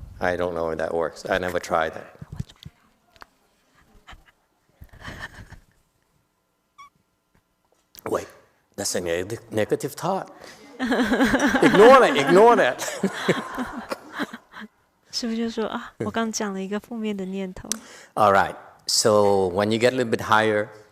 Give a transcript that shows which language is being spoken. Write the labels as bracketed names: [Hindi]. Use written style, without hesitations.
[English] I don't know if that works. I never tried that. Wait, that's a negative thought. Ignore that. [Chinese] 是不是就说啊，我刚讲了一个负面的念头。 [English] All right. So when you get a little bit higher,